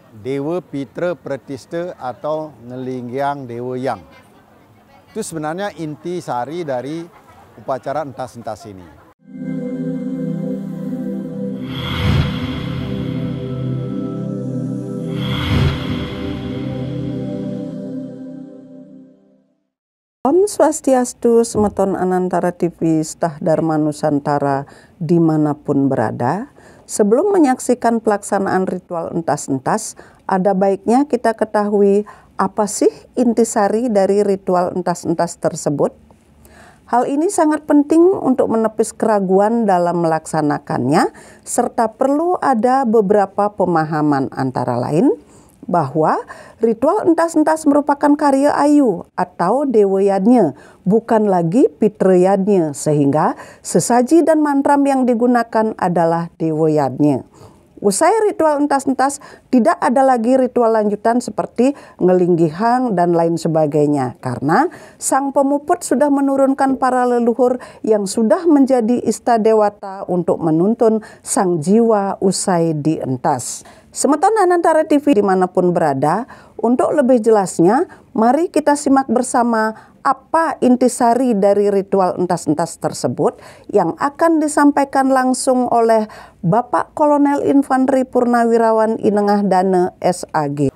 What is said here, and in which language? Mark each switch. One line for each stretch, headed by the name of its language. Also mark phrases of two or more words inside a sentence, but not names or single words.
Indonesian: Dewa Pitra Pratista atau Ngelinggiang Dewa Yang. Itu sebenarnya inti sari dari upacara entas-entas ini. Om Swastiastu, Semeton Anantara TV, Stah Dharma Nusantara dimanapun berada. Sebelum menyaksikan pelaksanaan ritual entas-entas, ada baiknya kita ketahui apa sih intisari dari ritual entas-entas tersebut. Hal ini sangat penting untuk menepis keraguan dalam melaksanakannya, serta perlu ada beberapa pemahaman antara lain bahwa ritual entas-entas merupakan karya Ayu atau Dewa Yadnya, bukan lagi Pitra Yadnya, sehingga sesaji dan mantram yang digunakan adalah Dewa Yadnya. Usai ritual entas-entas, tidak ada lagi ritual lanjutan seperti ngelinggihang dan lain sebagainya, karena sang pemuput sudah menurunkan para leluhur yang sudah menjadi istadewata untuk menuntun sang jiwa usai dientas. Semeton Anantara TV dimanapun berada, untuk lebih jelasnya, mari kita simak bersama apa intisari dari ritual entas-entas tersebut yang akan disampaikan langsung oleh Bapak Kolonel Infanteri Purnawirawan Inengah Dana SAG.